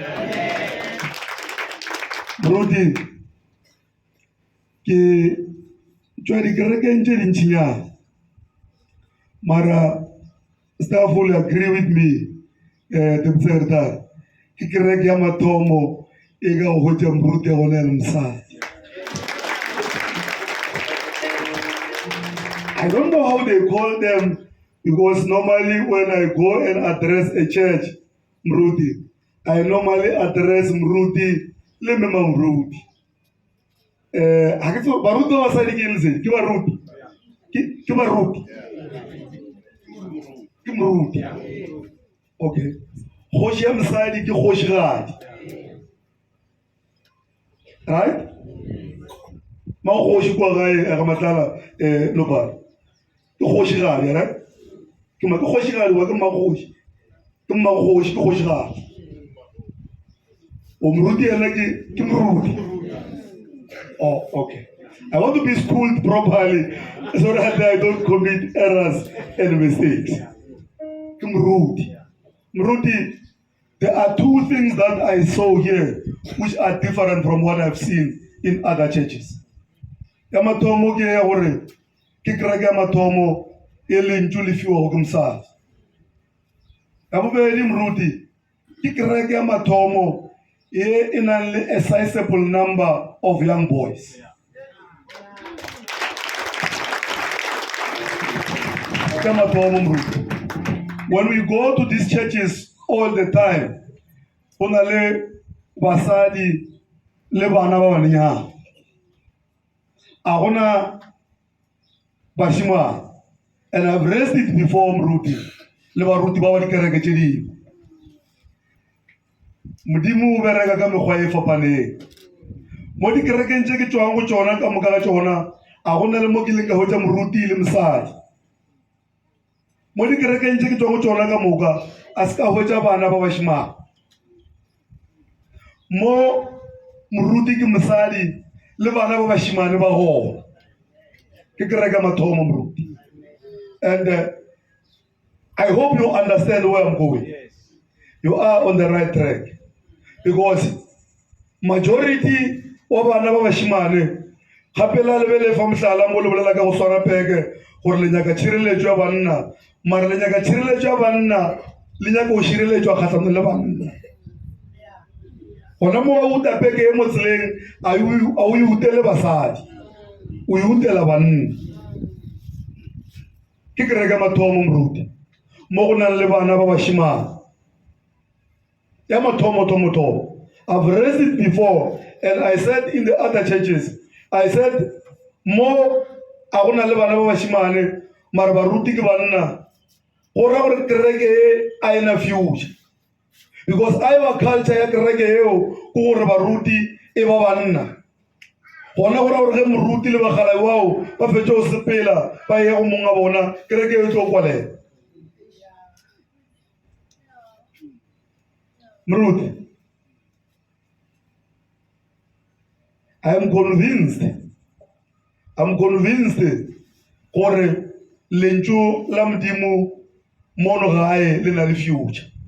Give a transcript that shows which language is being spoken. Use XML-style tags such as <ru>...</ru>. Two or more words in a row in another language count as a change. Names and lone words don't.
<nso>moruti ke tšwa dikerekeng tše dintšhinyana mara</nso> <en>staff will agree with me</en> <nso>tepetsegetare ke kereke ya mathomo e ka go hwetša moruti ya gona ya le mosadi.</nso> <en>I don't know how they call them because normally when I go and address a church, Mruti, I normally address</en> <nso>Mruti le Mema Mruti. Baruti ba basadi ke eng se? Ke baruti. Ke baruti. Ke Mruti. Okay. Kgoši ya mosadi ke kgošigadi. Right? Ma kgoši kwa gae ga Matala Lopana. Ke kgošigadi, right? Ke kgošigadi wa ke mmakgoši. Ke mmakgoši ke kgošigadi. O Mruti yena ke Mruti.</nso> <en>Oh, okay. I want to be schooled properly so that I don't commit errors and mistakes.</en> <nso>Ke Mruti. Mruti,</nso> <en>there are two things that I saw here which are different from what I've seen in other churches.</en> <nso>Ya mathomo ke ya gore ke kereke ya mathomo e lentšu le fiwa go ke mosadi. Ya bobedi Mruti, ke kereke ya mathomo e nang le</nso> <en>a sizable number of young boys.</en> <nso>Ke mathomo Mruti.</nso> <en>When we go to these churches all the time,</en> <nso>go na le basadi le bana ba banenyana. A gona bashimane,</nso> <en>and I've raised it before</en> <nso>Mruti le baruti ba ba dikereke tše dingwe. Modimo o bereka ka mekgwa e fapaneng. Mo dikerekeng tše ke tšwang go tšona ka moka ga tšona a gona le mo ke leng ka hwetša moruti le mosadi. Mo dikerekeng tše ke tšwang go tšona ka moka a se ka hwetša bana ba bašimane. Mo moruti ke mosadi le bana ba bašimane ba gona. Ke kereke ya mathomo Mruti.</nso> <en>And I hope you understand where I'm going. Yes. You are on the right track. Because majority</en> <nso>wa bana ba bašimane gape la lebele fa mohlala mo le bolela ka go swara peke gore le nyaka tšhireletšo ya banna mara le nyaka tšhireletšo ya banna le nyaka go šireletšwa kgahlano le banna. Gona mo ga uta peke e mo tseleng a o e utele basadi o e utela banna. Ke kereke ya mathomo Mruti mo go nang le bana ba bašimane ya mathomo.</nso> <en>I've raised it before and I said in the other churches, I said</en> <nso>mo a go na le bana ba bašimane mara baruti ke banna go ra gore kereke e a ena future.</nso> <en>Because our culture</en> <nso>ya kereke eo ke gore baruti e ba banna. Gona go ra gore ge moruti le bagala wao ba fetše go sepela ba ye go monga bona kereke eo tlo kwalela. Mruti,</nso> <en>I'm convinced</en> <nso>gore lentšu la modimo mono gae le na le future.</nso>